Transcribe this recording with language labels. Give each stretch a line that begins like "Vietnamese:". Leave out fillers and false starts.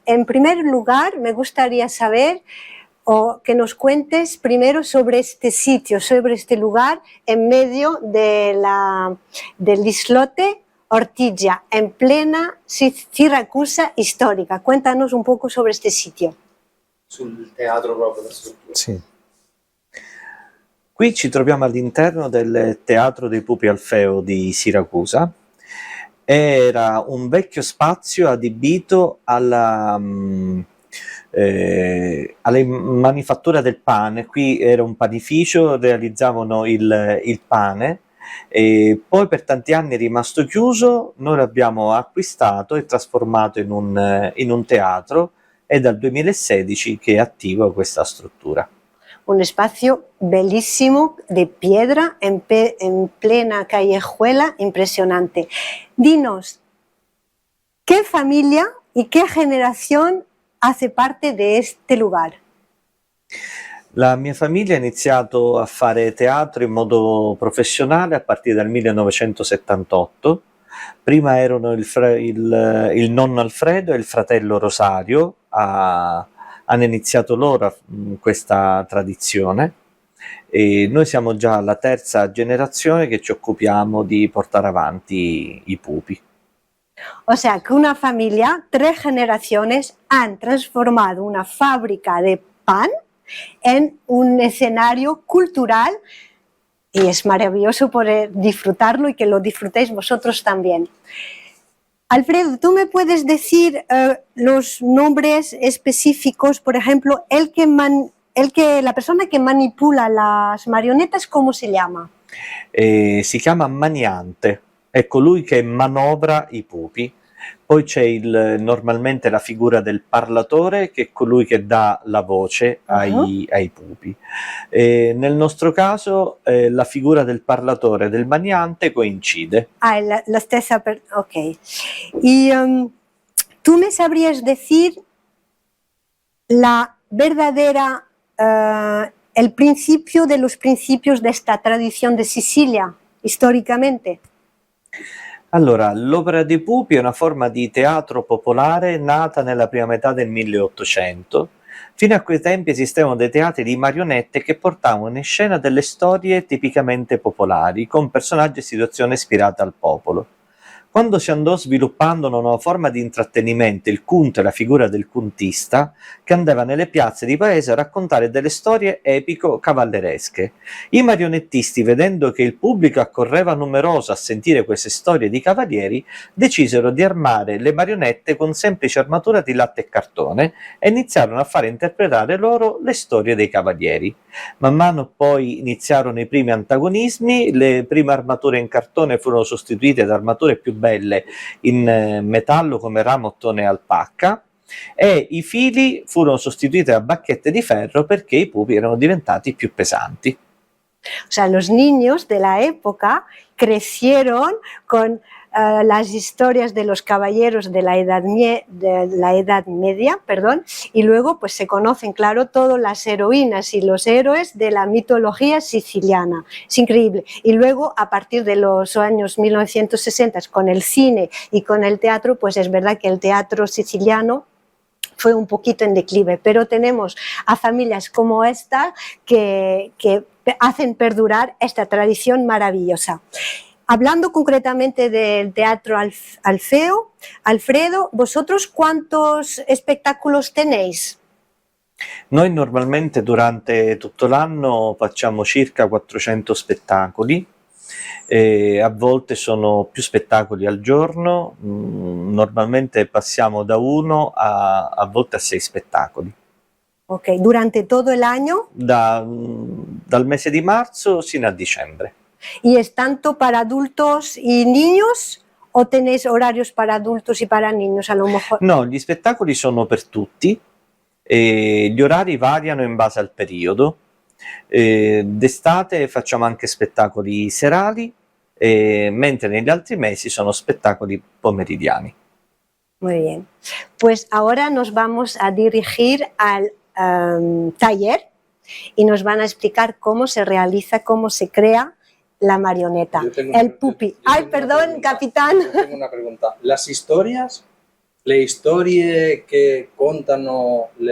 Spanish: En primer lugar, me gustaría saber o que nos cuentes primero sobre este sitio, sobre este lugar en medio del islote Ortigia, en plena Siracusa histórica. Cuéntanos un poco sobre este sitio.
Italian: Sul teatro proprio, la struttura. Sì. Qui ci troviamo all'interno del Teatro dei Pupi Alfeo di Siracusa. Era un vecchio spazio adibito alla manifattura del pane. Qui era un panificio, realizzavano il pane, e poi per tanti anni è rimasto chiuso. Noi l'abbiamo acquistato e trasformato in un teatro. È dal 2016 che è attiva questa struttura.
Spanish: Un espacio bellísimo de piedra en plena callejuela, impresionante. Dinos, ¿qué familia y qué generación hace parte de este lugar?
Italian: La mia famiglia ha iniziato a fare teatro in modo professionale a partire dal 1978. Prima erano il nonno Alfredo e il fratello Rosario hanno iniziato loro questa tradizione, e noi siamo già la terza generazione che ci occupiamo di portare avanti i pupi.
Spanish: O sea que una familia, 3 generaciones, han transformado una fábrica de pan en un escenario cultural, y es maravilloso poder disfrutarlo y que lo disfrutéis vosotros también. Alfredo, ¿tú me puedes decir los nombres específicos? Por ejemplo, la persona que manipula las marionetas, ¿cómo se llama?
Italian: Si chiama maniante, è colui che manovra i pupi. Poi c'è normalmente la figura del parlatore, che è colui che dà la voce ai pupi. Nel nostro caso la figura del parlatore e del maniante coincide. Ah, la stessa ok.
Spanish: Y ¿tú me sabrías decir la verdadera, el principio de los principios de esta tradición de Sicilia, históricamente?
Italian: Allora, l'opera dei pupi è una forma di teatro popolare nata nella prima metà del 1800. Fino a quei tempi esistevano dei teatri di marionette che portavano in scena delle storie tipicamente popolari, con personaggi e situazioni ispirate al popolo. Quando si andò sviluppando una nuova forma di intrattenimento, il cunto e la figura del cuntista, che andava nelle piazze di paese a raccontare delle storie epico-cavalleresche. I marionettisti, vedendo che il pubblico accorreva numeroso a sentire queste storie di cavalieri, decisero di armare le marionette con semplice armatura di latte e cartone e iniziarono a fare interpretare loro le storie dei cavalieri. Man mano poi iniziarono i primi antagonismi, le prime armature in cartone furono sostituite da armature più belle in metallo come ramo, ottone e alpacca, e i fili furono sostituiti da bacchette di ferro perché i pupi erano diventati più pesanti.
Spanish: O sea, los niños de la época crecieron con las historias de los caballeros de la Edad Media, y luego pues se conocen, claro, todas las heroínas y los héroes de la mitología siciliana. Es increíble. Y luego, a partir de los años 1960, con el cine y con el teatro, pues es verdad que el teatro siciliano fue un poquito en declive, pero tenemos a familias como esta que hacen perdurar esta tradición maravillosa. Hablando concretamente del Teatro Alfredo, ¿vosotros cuántos espectáculos tenéis?
Italian: Noi normalmente durante tutto l'anno facciamo circa 400 spettacoli, a volte sono più spettacoli al giorno, normalmente passiamo da 1 a volte a 6 spettacoli.
Spanish: Ok, ¿durante todo el año?
Italian: Dal mese di marzo sino a dicembre.
Spanish: ¿Y es tanto para adultos y niños o tenéis horarios para adultos y para niños a lo mejor?
Italian: No, gli spettacoli sono per tutti, gli orari variano in base al periodo. D'estate facciamo anche spettacoli serali, mentre negli altri mesi sono spettacoli pomeridiani.
Spanish: Muy bien. Pues ahora nos vamos a dirigir al taller y nos van a explicar cómo se realiza, cómo se crea la marioneta, el pupi. Ay, perdón, capitán. Yo tengo una pregunta. Las historias,
Italian: le storie che contano